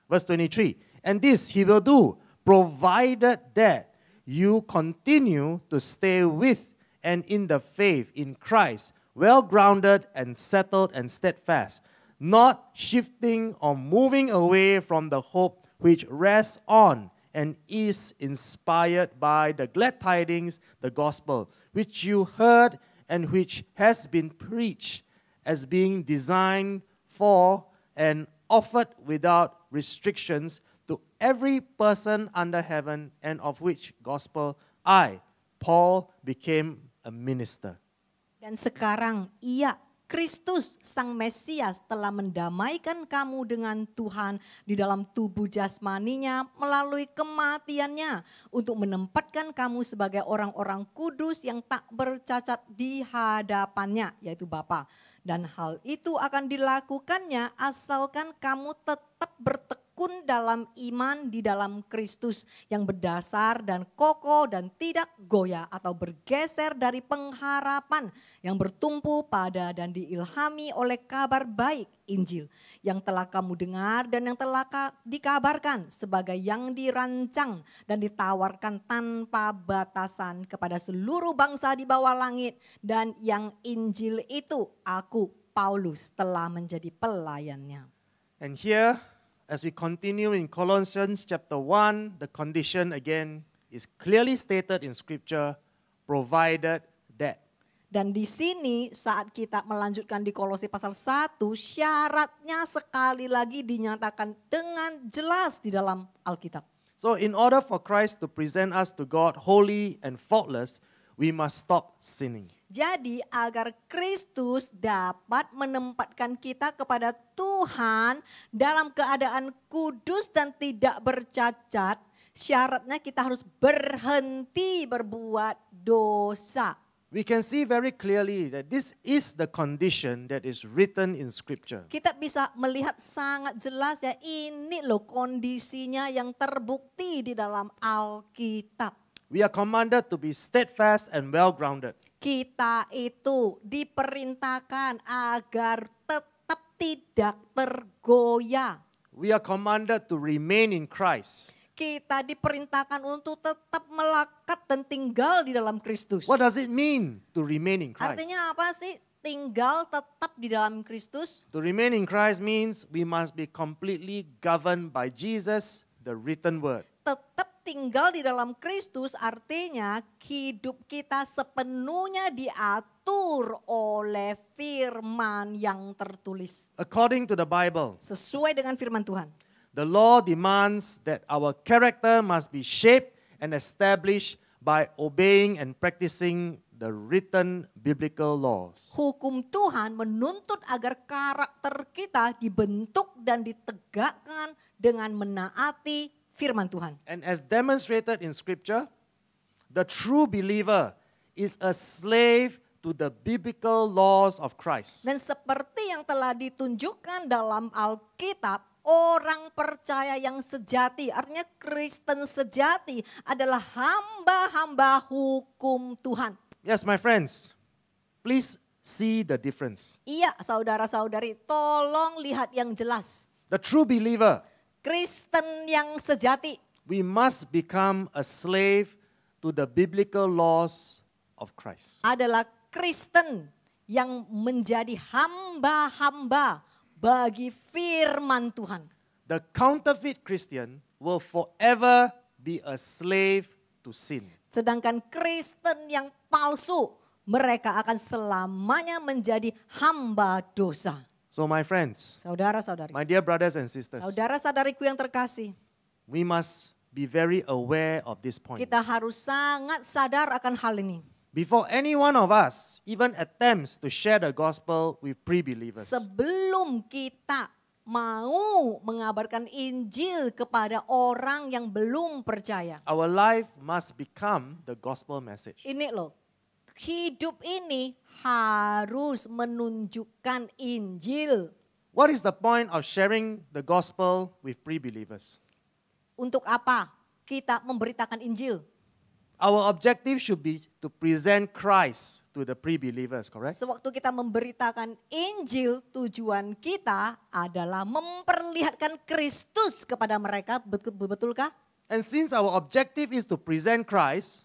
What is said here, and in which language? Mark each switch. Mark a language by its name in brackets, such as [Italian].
[English] Verse 23, and this he will do, provided that you continue to stay with and in the faith in Christ, well grounded and settled and steadfast, not shifting or moving away from the hope which rests on and is inspired by the glad tidings, the gospel, which you heard and which has been preached as being designed for and offered without restrictions to every person under heaven, and of which gospel I, Paul, became a minister. [Indonesian] Dan sekarang Kristus Sang Mesias telah mendamaikan kamu dengan Tuhan di dalam tubuh jasmaninya melalui kematiannya untuk menempatkan kamu sebagai orang-orang kudus yang tak bercacat di hadapannya, yaitu Bapa. Dan hal itu akan dilakukannya asalkan kamu tetap bertekun dalam iman di dalam Kristus yang berdasar dan kokoh dan tidak goyah atau bergeser dari pengharapan yang bertumpu pada dan diilhami oleh kabar baik Injil yang telah kamu dengar dan yang telah dikabarkan sebagai yang dirancang dan ditawarkan tanpa batasan kepada seluruh bangsa di bawah langit, dan yang Injil itu aku Paulus telah menjadi pelayannya. [English] And here, as we continue in Colossians chapter 1, the condition again is clearly stated in Scripture, provided that. [Indonesian] Dan di sini saat kita melanjutkan di Kolose pasal 1, syaratnya sekali lagi dinyatakan dengan jelas di dalam Alkitab. [English] So in order for Christ to present us to God holy and faultless, we must stop sinning. [Indonesian] Jadi agar Kristus dapat menempatkan kita kepada Tuhan dalam keadaan kudus dan tidak bercacat, syaratnya kita harus berhenti berbuat dosa. [English] We can see very clearly that this is the condition that is written in Scripture. [Indonesian] Kita bisa melihat sangat jelas ya, ini loh kondisinya yang terbukti di dalam Alkitab. [English] We are commanded to be steadfast and well-grounded. [Indonesian] Kita itu diperintahkan agar tetap tidak tergoyah. [English] We are commanded to remain in Christ. [Indonesian] Kita diperintahkan untuk tetap melekat dan tinggal di dalam Kristus. [English] What does it mean to remain in Christ? [Indonesian] Artinya apa sih? Tinggal tetap di dalam Kristus. [English] To remain in Christ means we must be completely governed by Jesus, the written word. [Indonesian] Tetap tinggal di dalam Kristus artinya hidup kita sepenuhnya diatur oleh firman yang tertulis. [English] According to the Bible, [Indonesian] Sesuai dengan firman Tuhan. [English] the law demands that our character must be shaped and established by obeying and practicing the written biblical laws. [Indonesian] Hukum Tuhan menuntut agar karakter kita dibentuk dan ditegakkan dengan menaati firman Tuhan. [English] And as demonstrated in Scripture, the true believer is a slave to the biblical laws of Christ. [Indonesian] Dan seperti yang telah ditunjukkan dalam Alkitab, orang percaya yang sejati, artinya Kristen sejati adalah hamba-hamba hukum Tuhan. [English] Yes, my friends, please see the difference. [Indonesian] Iya, saudara-saudari, tolong lihat yang jelas. [English] The true believer, [Indonesian] Kristen yang sejati, [English] we must become a slave to the biblical laws of Christ. [Indonesian] adalah Kristen yang menjadi hamba-hamba bagi firman Tuhan. [English] The counterfeit Christian will forever be a slave to sin. [Indonesian] Sedangkan Kristen yang palsu, mereka akan selamanya menjadi hamba dosa. [English] So my friends, [Indonesian] Saudara-saudari, [English] my dear brothers and sisters, [Indonesian] saudara-saudariku yang terkasih, [English] we must be very aware of this point. [Indonesian] kita harus sangat sadar akan hal ini. [English] before any one of us even attempts to share the gospel with pre-believers. [Indonesian] Sebelum kita mau mengabarkan Injil kepada orang yang belum percaya. [English] Our life must become the gospel message. [Indonesian] Ini loh, hidup ini harus menunjukkan Injil. [English] What is the point of sharing the gospel with pre-believers? [Indonesian] Untuk apa kita memberitakan Injil? [English] Our objective should be to present Christ to the pre-believers, correct? [Indonesian] Sewaktu kita memberitakan Injil, tujuan kita adalah memperlihatkan Kristus kepada mereka, betulkah? [English] And since our objective is to present Christ,